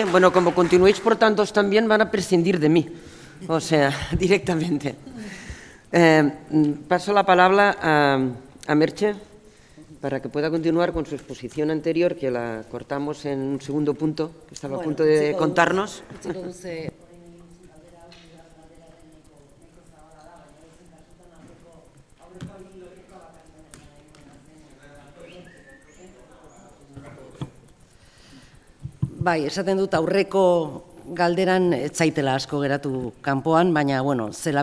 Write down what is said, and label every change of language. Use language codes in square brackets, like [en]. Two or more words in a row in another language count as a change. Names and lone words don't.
[es] Bueno, como continuéis por tantos también van a prescindir de mí, o sea, directamente. Paso la palabra a Merche para que pueda continuar con su exposición anterior, que la cortamos en un segundo punto, que estaba a punto de contarnos. [eu] Bai, esaten dut aurreko galderan ez zaitela asko geratu kanpoan, baina, bueno, zela